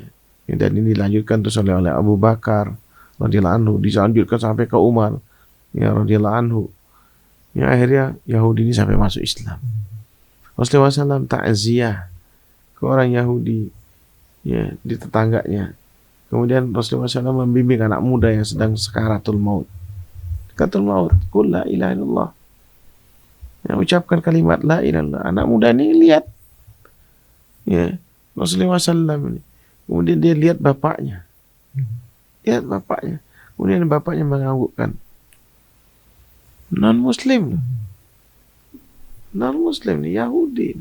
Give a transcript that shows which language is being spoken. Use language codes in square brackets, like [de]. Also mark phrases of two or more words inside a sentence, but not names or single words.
[id] Dan ini dilanjutkan terus oleh Abu Bakar [ar] radhiyallahu anhu, [id] dilanjutkan sampai ke Umar ya [ar] radhiyallahu anhu. [id] Ya akhirnya Yahudi ini sampai masuk Islam. Rasulullah SAW takziah ke orang Yahudi ya di tetangganya. Kemudian Rasulullah SAW membimbing anak muda yang sedang sakaratul maut. [ar] Qul la ilaha illallah. [id] Ya, ucapkan kalimat [ar] la ilaha illallah. [id] Anak muda ini lihat ya Rasulullah SAW ini. Kemudian dia lihat bapaknya. Kemudian bapaknya menganggukkan. Non-Muslim nih, Yahudi.